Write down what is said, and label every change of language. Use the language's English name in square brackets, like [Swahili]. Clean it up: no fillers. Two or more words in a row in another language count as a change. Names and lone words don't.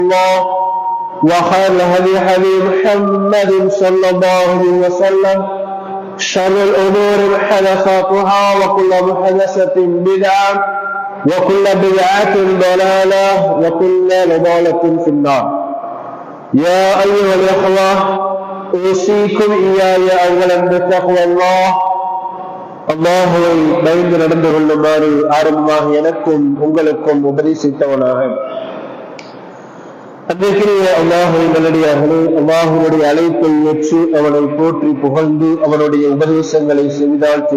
[Arabic] الله وخير الهدي هدي محمد صلى الله عليه وسلم شر الأمور محدثاتها وكل محدثة بدعة وكل بدعة ضلالة وكل ضلالة في النار. يا أيها الأخوة أوصيكم إياي أولا بتقوى الله. [Tamil] அல்லாஹுவை பயந்து நடந்து கொள்ளுமாறு ஆரம்பமாக எனக்கும் உங்களுக்கும் உபதேசித்தவனாக. அன்றைக்குரிய அல்லாஹுவின் நல்லடியார்களே, அல்லாஹுடைய அழைப்பை ஏற்று அவனை போற்றி புகழ்ந்து அவனுடைய உபதேசங்களை செவிதாழ்த்தி